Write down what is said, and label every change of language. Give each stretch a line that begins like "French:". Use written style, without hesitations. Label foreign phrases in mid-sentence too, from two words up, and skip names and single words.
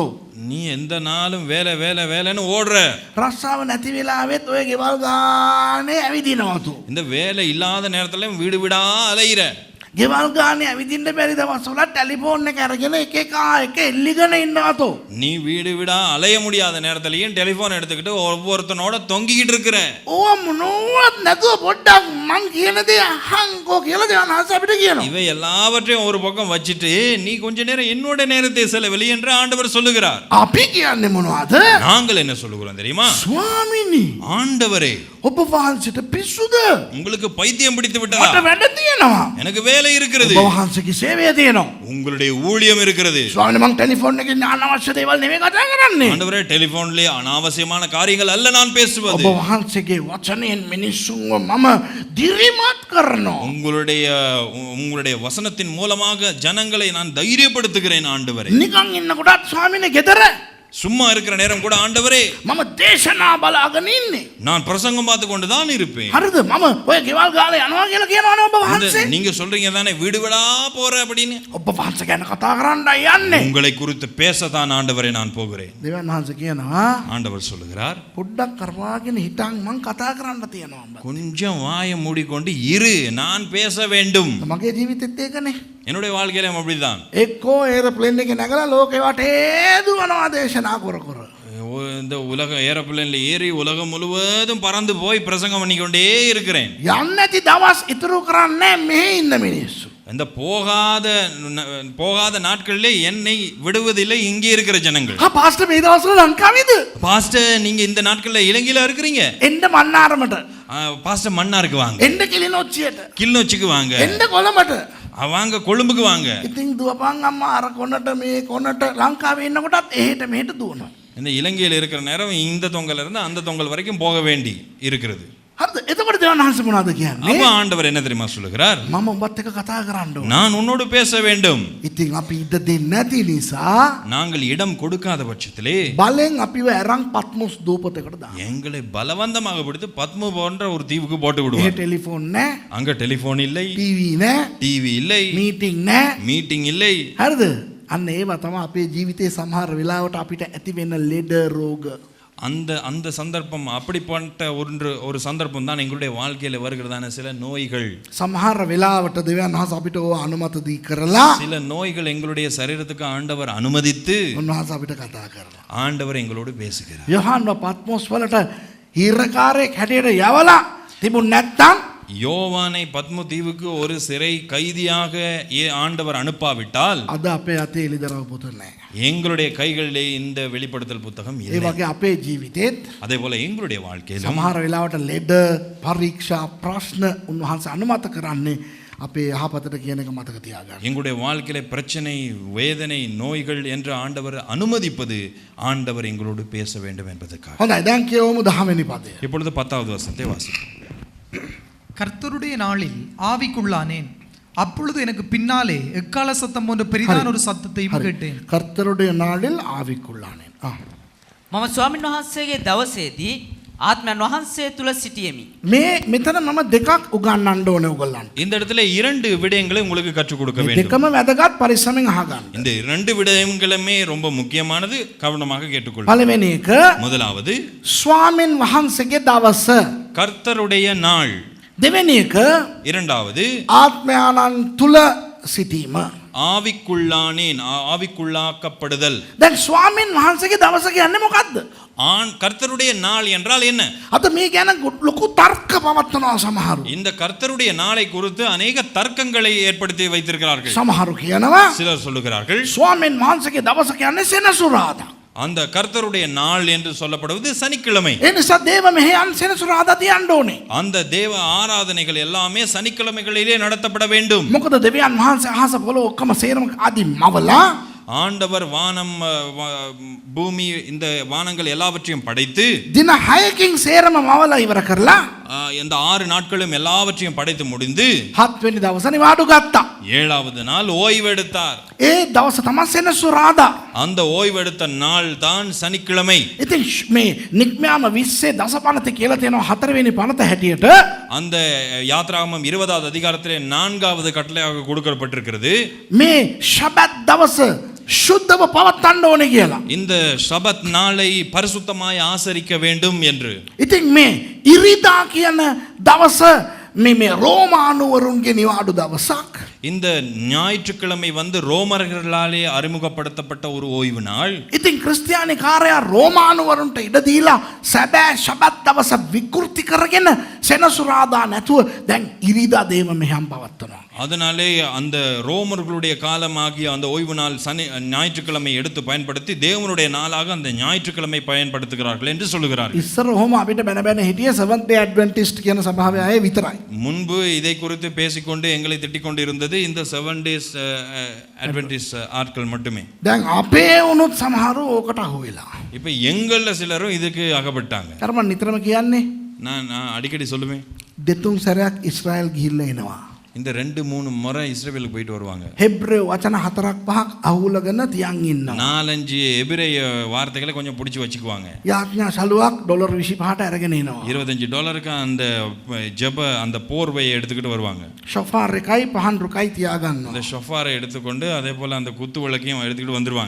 Tamil: நீ எந்த நாளும் வேலை வேலை வேலைன்னு ஓடுற.
Sinhala: රස්සාව නැති වෙලාවෙත් ඔය ගෙවල් ගානේ ඇවිදිනවාතෝ.
Tamil: இந்த வேலை இல்லாத நேரத்துல வீடு வீடா அலையிற.
Sinhala: ගෙවල් ගානේ ඇවිදින්න බැරි දවස්වල ටෙලිෆෝන් එක අරගෙන එක එල්ලිගෙන ඉන්නවාතෝ.
Tamil: நீ வீடு வீடா அலைய முடியாத நேரத்திலையும் டெலிஃபோன் எடுத்துக்கிட்டு ஒவ்வொருத்தனோட தொங்கிக்கிட்டு இருக்கிற.
Sinhala: ඕව මොනවත් නැතුව පොඩ්ඩක් මං කියන දේ අහංකෝ කියලා දෙවියන් වහන්සේ අපිට කියනවා.
Tamil: இவை எல்லாவற்றையும் ஒரு பக்கம் வச்சுட்டு நீ கொஞ்ச நேரம் என்னோட நேரத்தை செலவழி என்று ஆண்டவர் சொல்லுகிறார்.
Sinhala: අපි කියන්නේ මොනවද?
Tamil: நாங்கள் என்ன சொல்லுகிறோம் தெரியுமா?
Sinhala: ස්වාමිනී
Tamil: ஆண்டவரே,
Sinhala: ඔබ වහන්සේට පිස්සුද?
Tamil: உங்களுக்கு பைத்தியம் பிடித்து
Sinhala: මට
Tamil: விட்டதா?
Sinhala: වැඩ තියෙනවා.
Tamil: எனக்கு வேலை இருக்கிறது.
Sinhala: ඔබ වහන්සේගේ සේවය තියෙනවා.
Tamil: உங்களுடைய ஊழியம் இருக்கிறது.
Sinhala: ස්වාමිනේ මං ටෙලිෆෝන් එකෙන් අනවශ්‍ය දේවල් නෙමෙයි කතා කරන්නේ.
Tamil: ஆண்டவரே, டெலிபோன்லயே அனாவசியமான காரியங்கள் அல்ல நான் பேசுவது.
Sinhala: ඔබ වහන්සේගේ වචනයෙන් මිනිස්සුන්ව මම දිරිමත් කරනවා.
Tamil: உங்களுடைய வசனத்தின் மூலமாக ஜனங்களை நான் தைரியப்படுத்துகிறேன் ஆண்டவரே.
Sinhala: නිකන් ඉන්නකොටත් ස්වාමිනේ ගෙදර
Tamil: சும்மா இருக்கிற நேரம் கூட ஆண்டவரே
Sinhala: මම දේශනා බලාගෙන ඉන්නේ.
Tamil: நான் பிரசங்கம் பார்த்து கொண்டு தான் இருப்பேன்.
Sinhala: හරිද? මම ඔය ගෙවල් ගාලා යනවා කියලා කියනවනේ ඔබ වහන්සේ.
Tamil: நீங்க சொல்றீங்க தானே வீடு வீடா போற அப்படின்னு.
Sinhala: ඔබ වහන්සේ ගැන කතා කරන්නයි යන්නේ.
Tamil: உங்களை குறித்து பேசத்தான் ஆண்டவரே நான் போகிறேன்.
Sinhala: දෙවියන් වහන්සේ කියනවා
Tamil: ஆண்டவர் சொல்லுகிறார்,
Sinhala: පොඩ්ඩක් කරවාගෙන හිටන් මං කතා කරන්න තියෙනවා උඹ.
Tamil: கொஞ்சம் வாயை மூடிக்கொண்டு இரு, நான் பேச வேண்டும்.
Sinhala: මගේ ජීවිතෙත් ඒකනේ.
Tamil: என்னுடைய வாழ்க்கையிலும் அப்படிதான்.
Sinhala: එක්කෝ ඒරෝප්ලේන් එකේ නැගලා ලෝකේ වටේ දුවනවා දේශනා කර කර.
Tamil: இந்த உலக ஏரோப்ளேன்ல ஏறி உலகம் முழுவதும் பறந்து போய் பிரசங்கம் பண்ணிக்கொண்டே இருக்கிறேன்.
Sinhala: යන්නේ නැති දවස් ඉතුරු කරන්නේ මෙහෙ ඉන්න මිනිස්සු.
Tamil: இந்த போகாத நாட்களிலே என்னை விடுவதில்லை இங்கே இருக்கிற ஜனங்கள்.
Sinhala: පාස්ටර් මේ දවස්වල ලංකාවේද?
Tamil: பாஸ்டர், நீங்க இந்த நாட்கள்ல இலங்கையில இருக்கிறீங்க.
Sinhala: එන්න මන්නාරමට.
Tamil: பாஸ்டர் மன்னாருக்கு வாங்க,
Sinhala: එන්න කිලිනොච්චියට.
Tamil: கிளிநொச்சிக்கு வாங்க,
Sinhala: එන්න කොළඹට.
Tamil: வாங்க கொழும்புக்கு வாங்க.
Sinhala: ඉතින් දුවපන් අම්මා අර කොනට මේ කොනට ලංකාවේ ඉන්නකොටත් එහෙට මෙහෙට දුවනවා.
Tamil: இந்த இலங்கையில் இருக்கிற நேரம் இந்த தொங்கல்ல இருந்து அந்த தொங்கல் வரைக்கும் போக வேண்டி இருக்கிறது.
Sinhala: හරිද? එතකොට දෙවියන් වහන්සේ මොනවද කියන්නේ?
Tamil: அப்ப ஆண்டவர் என்ன தெரியுமா சொல்லுகிறார்?
Sinhala: මම ඔබත් එක්ක කතා කරන්න ඕන.
Tamil: நான் உன்னோடு பேச வேண்டும்.
Sinhala: ඉතින් අපි ඉඩ දෙන්නේ නැති නිසා
Tamil: நாங்கள் இடம் கொடுக்காத பட்சத்திலே
Sinhala: බලෙන් අපිව අරන් පත්මුස් දූපතකට දානවා.
Tamil: எங்களை பலவந்தமாக பிடித்து பத்ம போன்ற ஒரு தீவுக்கு போட்டு
Sinhala: එහෙ
Tamil: விடுவார்.
Sinhala: ටෙලිෆෝන් නැහැ,
Tamil: அங்க டெலிபோன் இல்லை,
Sinhala: ටීවී නැහැ,
Tamil: டிவி இல்லை,
Sinhala: මීටින් නැහැ.
Tamil: மீட்டிங் இல்லை.
Sinhala: හරිද? අන්න ඒවා තමයි අපේ ජීවිතේ සමහර වෙලාවට අපිට ඇති වෙන ලෙඩ රෝග.
Tamil: அந்த சந்தர்ப்பம் அப்படிப்பட்ட ஒரு சந்தர்ப்பம் தான் எங்களுடைய வாழ்க்கையில வருகிறதான சில நோய்கள்.
Sinhala: සමහර වෙලාවට දෙවියන් වහන්සේ අපිට ඕව අනුමත දී කරලා
Tamil: சில நோய்கள் எங்களுடைய சரீரத்துக்கு ஆண்டவர் அனுமதித்து
Sinhala: උන්වහන්සේ අපිට කතා කරනවා.
Tamil: ஆண்டவர் எங்களோடு பேசுகிறார்.
Sinhala: යොහාන්ව පත්මොස් වලට හිරකාරයෙක් හැටියට යවලා තිබුණ නැත්තම්
Tamil: யோவானை பத்ம தீவுக்கு ஒரு சிறை கைதியாக ஆண்டவர் அனுப்பாவிட்டால்
Sinhala: අද අපේ අතේ එළිදරව් පොත නැහැ.
Tamil: எங்களுடைய கைகளிலே இந்த வெளிப்படுத்தல் புத்தகம்
Sinhala: ඒ
Tamil: இல்லை.
Sinhala: වගේ අපේ ජීවිතේත්
Tamil: அதே போல எங்களுடைய வாழ்க்கையிலும்
Sinhala: සමහර වෙලාවට ලෙඩ පරීක්ෂා ප්‍රශ්න උන්වහන්සේ අනුමත කරන්නේ අපේ යහපතට කියන එක මතක තියාගන්න.
Tamil: எங்களுடைய வாழ்க்கையில பிரச்சனை, வேதனை, நோய்கள் என்று ஆண்டவர் அனுமதிப்பது ஆண்டவர் எங்களோடு பேச வேண்டும் என்பதற்காக.
Sinhala: හොඳයි දැන් කියවමු 10 වෙනි පදය.
Tamil: இப்பொழுது 10வது வசனத்தை வாசிப்போம். கர்த்தருடைய நாளில் ஆவிக்குள்ளானேன், அப்பொழுது எனக்கு பின்னாலே எக்கால சத்தம் போன்ற பெரிதான ஒரு சத்தத்தையும் கேட்டேன். කර්තරුடைய நாளில் ஆவிக்குள்ளானேன்.
Sinhala: මම ස්වාමීන් වහන්සේගේ දවසේදී ආත්මයන් වහන්සේ තුල සිටියෙමි. මේ මෙතන මම දෙකක් උගන්වන්න ඕනේ ඔයගොල්ලන්ට.
Tamil: இந்த இடத்துல 2 விடயங்களை உங்களுக்கு கற்றுக் கொடுக்க
Sinhala: මේ
Tamil: வேண்டும்.
Sinhala: දෙකම වැදගත් පරිස්සමෙන් අහගන්න.
Tamil: இந்த 2 விடயங்களுமே ரொம்ப முக்கியமானது, கவனமாக கேட்டுக்கொள்ளுங்கள்.
Sinhala: පළවෙනි එක
Tamil: முதலாவது
Sinhala: ස්වාමීන් වහන්සේගේ දවස.
Tamil: கர்த்தருடைய நாள்.
Sinhala: දෙවෙනි එක
Tamil: இரண்டாவது
Sinhala: ආත්මයන්න් තුල සිටීම.
Tamil: ஆவிக்குள்ளானேன், ஆவிக்குள்ளாக்கப்படுதல்.
Sinhala: දැන් ස්වාමීන් වහන්සේගේ දවස කියන්නේ මොකද්ද?
Tamil: கர்த்தருடைய நாள் என்றால் என்ன?
Sinhala: අද මේ ගැන ලොකු තර්ක පවත්වනවා සමහරු.
Tamil: இந்த கர்த்தருடைய நாளை குறித்து அநேக தர்க்கங்களை ஏற்படுத்தி வைத்திருக்கிறார்கள்.
Sinhala: සමහරු කියනවා
Tamil: சிலர் சொல்லுகிறார்கள்
Sinhala: ස්වාමීන් වහන්සේගේ දවස කියන්නේ සෙනසුරාදා.
Tamil: அந்த கர்த்தருடைய நாள் என்று சொல்லப்படுவது சனிக்கிழமை.
Sinhala: ඒ නිසා දේව මෙහෙයන් සෙනසුරාදා තියන්න ඕනේ.
Tamil: அந்த தேவ ஆராதனைகள் எல்லாமே சனிக்கிழமைகளிலே நடத்தப்பட வேண்டும்.
Sinhala: මොකද දෙවියන් වහන්සේ අහස පොළොව ඔක්කොම සේරම ආදි මවලා
Tamil: ஆண்டவர் வானம், பூமி, இந்த வானங்கள் எல்லாவற்றையும் படைத்து
Sinhala: දින 6කින් සේරම මවලා ඉවර කරලා
Tamil: இந்த 6 நாட்களும் எல்லாவற்றையும் படைத்து முடிந்து
Sinhala: 7 වෙනි දවස නිවාඩු ගත්තා.
Tamil: 7வது நாள் ஓய்வெடுத்தார்.
Sinhala: ඒ දවස තමයි සෙනසුරාදා.
Tamil: அந்த ஓய்வெடுத்த நாள் தான் சனிக்கிழமை.
Sinhala: ඉතින් මේ නික්මයාම 20 දසපනත කියලා තියෙනවා 4 වෙනි පනත හැටියට.
Tamil: அந்த யாத்ராகமம் 20வது அதிகாரத்திலே 4வது கட்டளையாக கொடுக்கப்பட்டிருக்கிறது.
Sinhala: මේ ශබත් දවස සුද්ධව පවත්වන්න ඕනේ කියලා.
Tamil: இந்த ஷபத் நாளை பரிசுத்தமாய் ஆசரிக்க வேண்டும் என்று.
Sinhala: ඉතින් මේ ඉරිදා කියන දවස මේ රෝමානුවරුන්ගේ නිවාඩු දවසක්.
Tamil: இந்த ஞாயிற்றுக்கிழமை வந்து ரோமர்களாலே அறிமுகப்படுத்தப்பட்ட ஒரு ஓய்வு நாள்.
Sinhala: ඉතින් ක්‍රිස්තියානි කාර්යය රෝමානුවරුන්ට ඉඩ දීලා සැබෑ ශබත් දවස විකෘති කරගෙන සෙනසුරාදා නැතුව දැන් ඉරිදා දේව මෙහෙයම් පවත්වනවා.
Tamil: அதனாலே அந்த ரோமர்களுடைய காலமாகிய அந்த ஓய்வு நாள் ஞாயிற்றுக்கிழமை எடுத்து பயன்படுத்தி தேவனுடைய நாளாக அந்த ஞாயிற்றுக்கிழமை பயன்படுத்துகிறார்கள் என்று சொல்லுகிறார்கள்.
Sinhala: ඉස්සර ඔහොම අපිට බැන බැන හිටියේ Seventh Day Adventist කියන සභාවේ අය විතරයි.
Tamil: முன்பு இதை குறித்து பேசிக்கொண்டு எங்களை திட்டிக் கொண்டு இருந்தது இந்த 7 டேஸ் அட்வென்டிஸ்ட் ஆட்கள் மட்டுமே.
Sinhala: දැන් අපේ වුණොත් සමහරව ඕකට අහු වෙලා.
Tamil: இப்போ எங்கள்ல சிலரும் இதுக்கு அகப்பட்டாங்க.
Sinhala: අර මම නිතරම කියන්නේ
Tamil: நான் அடிக்கடி சொல்லுவேன்,
Sinhala: දෙතුන් සැරයක් ඉස්රායල් ගිහිල්ලා එනවා.
Tamil: இந்த 2-3 முறை இஸ்ரவேலுக்கு போயிட்டு வருவாங்க.
Sinhala: හෙබ්‍රේව වචන 4-5ක් අහුලගෙන තියන් ඉන්නවා.
Tamil: 4-5 எபிரேய வார்த்தைகளை கொஞ்சம் பிடிச்சி வச்சுக்குவாங்க.
Sinhala: යාඥා සලුවක් ඩොලර් 25ට අරගෙන එනවා.
Tamil: $25 அந்த ஜெப அந்த போர்வையை எடுத்துக்கிட்டு வருவாங்க.
Sinhala: ෂොෆාර් එකයි පහන් රුකයි තියාගන්නවා.
Tamil: அந்த ஷொஃபாரை எடுத்துக்கொண்டு அதே போல அந்த குத்து விளக்கையும் எடுத்துக்கிட்டு வந்துருவாங்க.